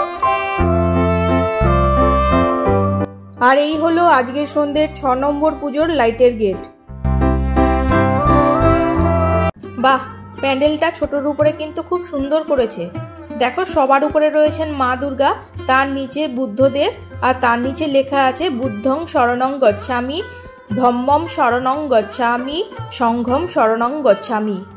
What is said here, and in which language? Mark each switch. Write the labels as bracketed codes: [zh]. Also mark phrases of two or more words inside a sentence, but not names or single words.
[bn] আর এই হলো আজকের সন্ধ্যের ৬ নম্বর পুজোর লাইটের গেট। বাহ, প্যান্ডেলটা ছোটর উপরে কিন্তু খুব সুন্দর করেছে। দেখো সবার উপরে রয়েছেন মা দুর্গা, তার নিচে বুদ্ধদেব, আর তার নিচে লেখা আছে [pi] বুদ্ধং শরণং গচ্ছামি, ধম্মম শরণং গচ্ছামি, সংঘম শরণং গচ্ছামি।